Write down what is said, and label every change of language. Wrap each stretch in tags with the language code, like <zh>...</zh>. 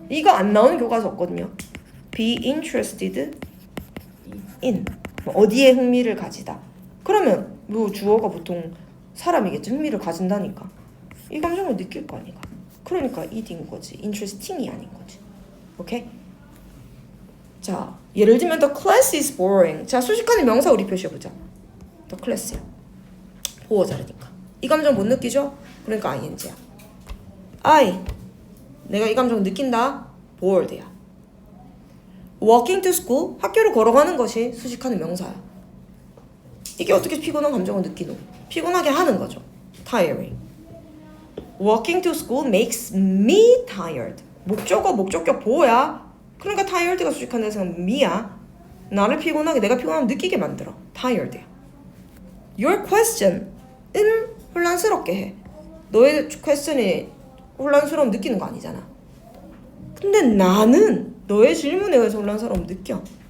<ko>이거 안 나오는 교과서 없거든요.</ko> <en>Be interested in</en> <ko>뭐 어디에 흥미를 가지다. 그러면 뭐 주어가 보통 사람이겠지. 흥미를 가진다니까. 이 감정을 느낄 거 아니까. 그러니까 it인 거지. interesting이 아닌 거지. 오케이? 자, 예를 들면</ko> <en>the class is boring.</en> <ko>자, 수식하는 명사 우리 표시해보자. the class야. 보어 자르니까. 이 감정 못 느끼죠? 그러니까 ing야. 내가 이 감정 느낀다. bored야.</ko> <en>walking to school.</en> <ko>학교로 걸어가는 것이 수식하는 명사야. 이게 어떻게 피곤한 감정을 느끼노? 피곤하게 하는 거죠. tiring.</ko> <en>walking to school makes me tired.</en> <ko>목적어, 목적격 보호야. 그러니까 tired가 수식하는 대상은 me야. 나를 피곤하게, 내가 피곤함을 느끼게 만들어. tired야. Your question은 혼란스럽게 해. 너의 question이 혼란스러움 느끼는 거 아니잖아. 근데 나는 너의 질문에 의해서 혼란스러움 느껴.</ko>